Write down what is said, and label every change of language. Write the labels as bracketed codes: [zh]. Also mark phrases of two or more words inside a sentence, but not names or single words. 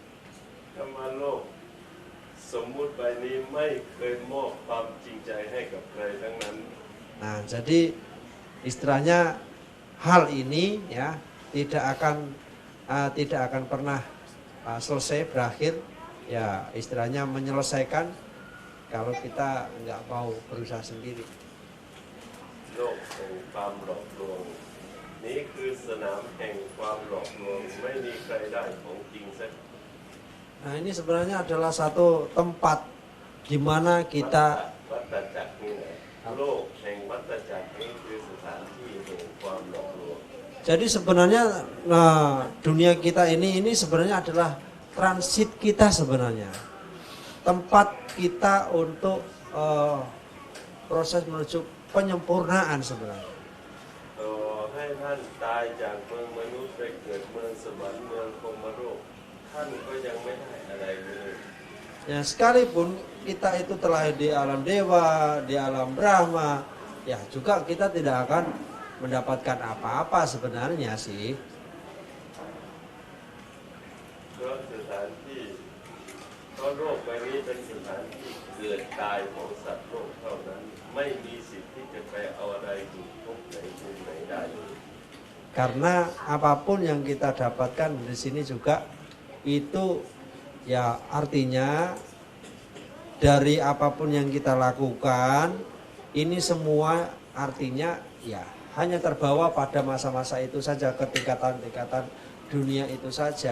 [id] Nah, jadi istilahnya hal ini ya tidak akan pernah selesai, berakhir ya istilahnya menyelesaikan kalau kita nggak mau berusaha sendiri. [th] โลกแห่งความหลอกลวงนี้คือสนามแห่งความหลอกลวงไม่มีใครได้ของจริงสัก [id] Nah ini sebenarnya adalah satu tempat di mana kita [th] วัฏจักรนี่นะโลกแห่งวัฏจักรนี้คือสถานที่แห่งความหลอกลวง [id] jadi sebenarnya dunia kita ini sebenarnya adalah transit kita sebenarnya, tempat kita untuk proses menuju penyempurnaan sebenarnya. [th] ต่อให้ท่านตายจากเมืองมนุษย์ไปเกิดเมืองสวรรค์เมืองพรหมโลกท่านก็ยังไม่ได้อะไรเลย [id] Ya sekalipun kita itu terlahir di alam dewa, di alam Brahma, ya juga kita tidak akan mendapatkan apa-apa sebenarnya sih. [th] เพราะสถานที่เพราะโลกใบนี้เป็นสถานที่เกิดตายของสัตว์โลกเท่านั้นไม่มีสิทธิ์ที่จะไปเอาอะไรอยู่ทุกไหนมุมไหนได้เลย [id] Karena apapun yang kita dapatkan di sini juga itu ya artinya dari apapun yang kita lakukan ini semua artinya ya hanya terbawa pada masa-masa itu saja, ketingkatan-tingkatan dunia itu saja.